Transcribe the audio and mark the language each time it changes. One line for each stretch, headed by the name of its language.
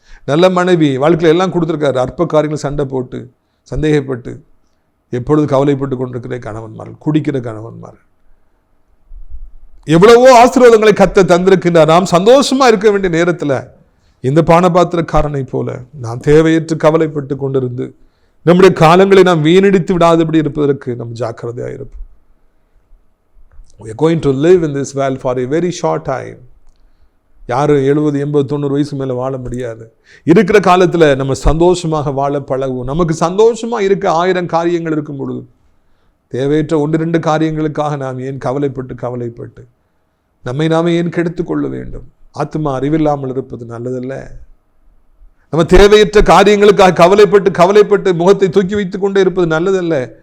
Tamil: நல்ல மனைவி, வாழ்க்கையில் எல்லாம் கொடுத்துருக்காரு, அற்ப காரியங்களை சண்டை போட்டு சந்தேகப்பட்டு எப்பொழுது கவலைப்பட்டு கொண்டிருக்கிற கணவன்மார்கள், குடிக்கிற கணவன்மார்கள். எவ்வளவோ ஆசீர்வாதங்களை கர்த்தர் தந்திருக்கின்றார். நாம் சந்தோஷமா இருக்க வேண்டிய நேரத்தில் இந்த பானபாத்திரக்காரனை போல நாம் தேவையற்று கவலைப்பட்டு கொண்டிருந்து நம்முடைய காலங்களை நாம் வீணடித்து விடாதபடி இருப்பதற்கு நாம் ஜாக்கிரதையாக இருப்போம்.
English: We are going to live in this world for a very short time.
Tamil: யாரும் 70, 80, 90 வயசு மேலே வாழ முடியாது. இருக்கிற காலத்தில் நம்ம சந்தோஷமாக வாழ பழகுவோம். நமக்கு சந்தோஷமாக இருக்க 1000 காரியங்கள் இருக்கும் பொழுது தேவையற்ற 1-2 காரியங்களுக்காக நாம் ஏன் கவலைப்பட்டு நம்மை நாமே ஏன் கெடுத்துக் கொள்ள வேண்டும்? ஆத்மா அறிவில்லாமல் இருப்பது நல்லதல்ல. நம்ம தேவையற்ற காரியங்களுக்காக கவலைப்பட்டு முகத்தை தூக்கி வைத்துக் கொண்டே இருப்பது நல்லதல்ல.